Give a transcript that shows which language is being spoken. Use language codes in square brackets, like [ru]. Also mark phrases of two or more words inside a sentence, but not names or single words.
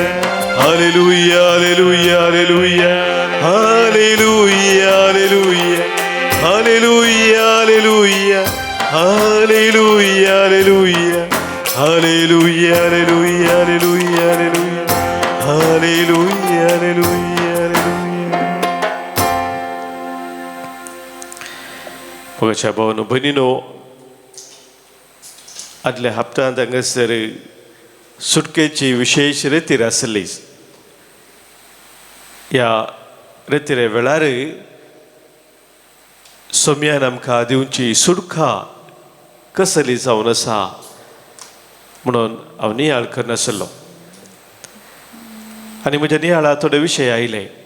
[kok] हालेलुया हालेलुया हालेलुया हालेलुया हालेलुया हालेलुया हालेलुया हालेलुया हालेलुया हालेलुया हालेलुया हालेलुया हालेलुया हालेलुया हालेलुया पगाच्या भावानो भयणीनो आदल्या हप्त्यांत हांगासर सुटकेची विशेष रितीर आसली ह्या रितीरे वेळार सोम्यान आमकां दिवची सुटका कसली जावन आसा म्हणून हांव नियाळ करनासलो आनी म्हज्या नियाळांत थोडे विशय आयले